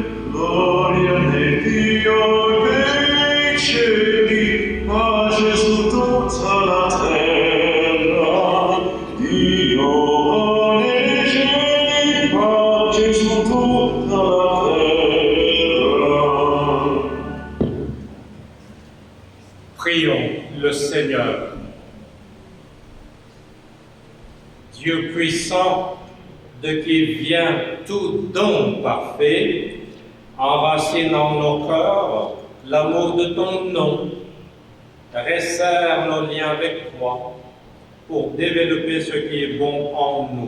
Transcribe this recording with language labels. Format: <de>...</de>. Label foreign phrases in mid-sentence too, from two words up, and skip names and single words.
<it>Gloria nel Dio dei cieli, pace su tutta la terra. Dio nei cieli, pace su tutta la terra.</it> <fr>Prions le Seigneur. Dieu puissant, de qui vient tout don parfait, enracine en nos cœurs l'amour de ton nom, resserre nos liens avec toi pour développer ce qui est bon en nous.</fr>